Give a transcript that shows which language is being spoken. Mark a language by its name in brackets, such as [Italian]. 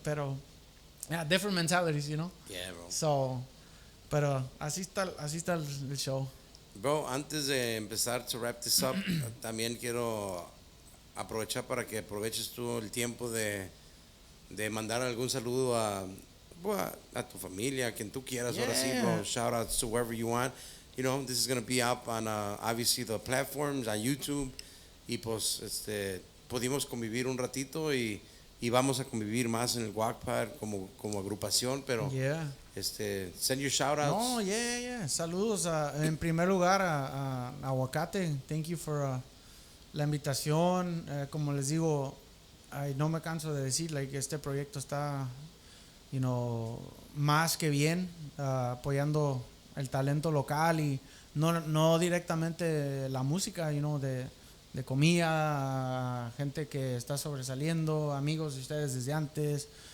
[English] Pero, yeah, different mentalities, you know. Yeah, bro. [Spanish] So, pero así está el show. Bro, antes de empezar [English] to wrap this up, [Spanish] también quiero aprovechar para que aproveches tú el tiempo de mandar algún saludo a tu familia, a quien tú quieras. Ahora sí, bro. [English] Shout outs to wherever you want. You know, this is going to be up on obviously the platforms, on YouTube. [Spanish] Y pues, pudimos convivir un ratito y vamos a convivir más en el Wackpad como agrupación, pero [English] send your shout outs. No, yeah. [Spanish] Saludos en primer lugar a Aguacate. [English] Thank you for [Spanish] la invitación. Como les digo, no me canso de decir, like, este proyecto está, [English] you know, [Spanish] más que bien, apoyando el talento local y no directamente la música, you know, de comida, gente que está sobresaliendo, amigos de ustedes desde antes,